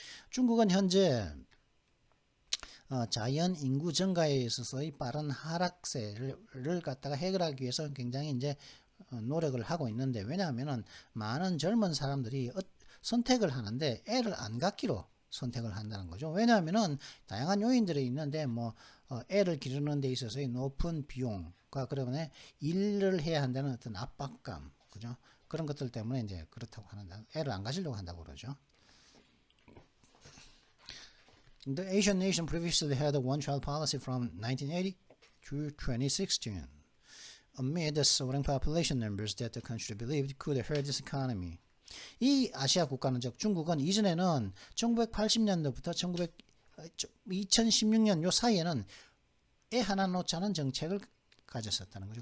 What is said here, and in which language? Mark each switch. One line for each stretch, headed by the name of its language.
Korean: 중국은 현재 자연 인구 증가에 있어서의 빠른 하락세를 갖다가 해결하기 위해서 굉장히 이제 노력을 하고 있는데 왜냐하면은 많은 젊은 사람들이 선택을 하는데 애를 안 갖기로 선택을 한다는 거죠. 왜냐하면은 다양한 요인들이 있는데 애를 기르는 데 있어서의 높은 비용과 그러면 일을 해야 한다는 어떤 압박감, 그죠? 그런 것들 때문에 이제 그렇다고 하는다. 애를 안 가지려고 한다고 그러죠.
English: The Asian nation previously had a one-child policy from 1980 to 2016, amid the soaring population numbers that the country believed could hurt its economy.
Korean: 이 아시아 국가는 즉 중국은 이전에는 1980년도부터 2016년 요 사이에는 애 하나 놓자는 정책을 가졌었다는 거죠.